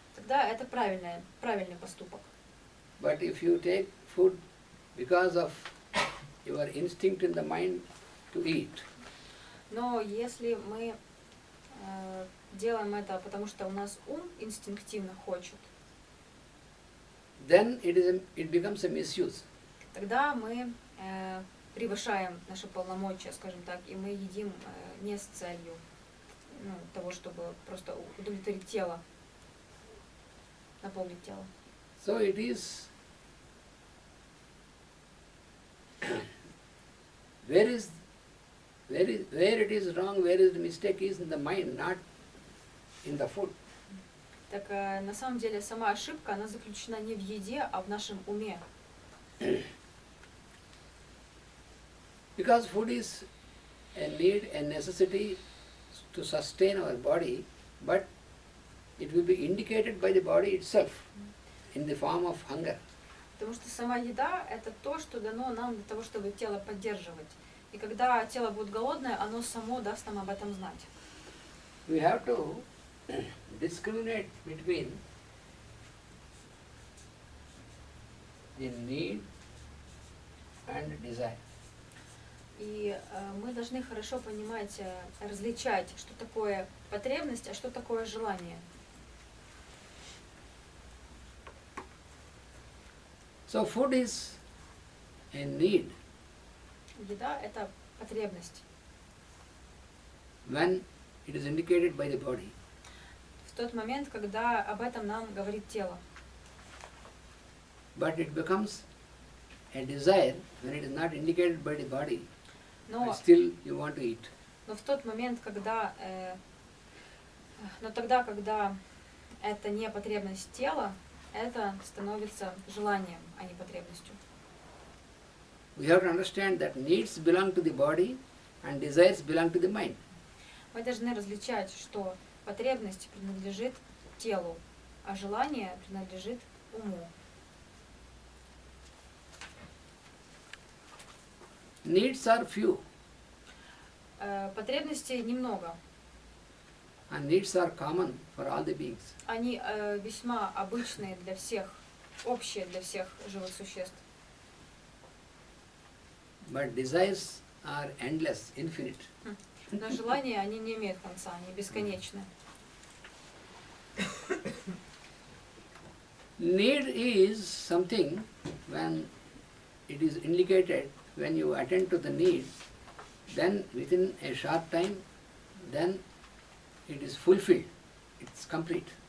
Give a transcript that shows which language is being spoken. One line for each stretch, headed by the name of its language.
Russian: тогда это правильный поступок.
English: But if you take food because of your instinct in the mind to eat,
Russian: Но если мы делаем это, потому что у нас ум инстинктивно хочет,
English: then it becomes a misuse.
Russian: тогда мы превышаем наши полномочия, скажем так, и мы едим не с целью того, чтобы просто удовлетворить тело, наполнить тело.
English: So it is where it is wrong, where is the mistake is in the mind, not in the food.
Russian: Так на самом деле сама ошибка, она заключена не в еде, а в нашем уме.
English: Because food is a need, a necessity to sustain our body, but it will be indicated by the body itself in the form of hunger.
Russian: Потому что сама еда – это то, что дано нам для того, чтобы тело поддерживать. И когда тело будет голодное, оно само даст нам об этом знать.
English: We have to discriminate between the need and desire.
Russian: И мы должны хорошо понимать, различать, что такое потребность, а что такое желание.
English: So food is a need
Russian: Еда – это потребность.
English: when it is indicated by the body.
Russian: В тот момент, когда об этом нам говорит тело.
English: But it becomes a desire when it is not indicated by the body,
Russian: Но,
English: but still you want to eat.
Russian: но в тот момент, когда, но тогда, когда это не потребность тела, это становится желанием, а не потребностью.
English: We have to understand that needs belong to the body and desires belong to the mind.
Russian: Мы должны различать, что потребность принадлежит телу, а желание принадлежит уму.
English: Needs are few
Russian: Потребностей немного.
English: and needs are common for all the beings.
Russian: Они весьма обычные для всех, общие для всех живых существ.
English: But desires are endless, infinite.
Russian: Но желания, они не имеют конца, они бесконечны.
English: Need is something when it is indicated, when you attend to the need, then within a short time, then it is fulfilled, it's complete.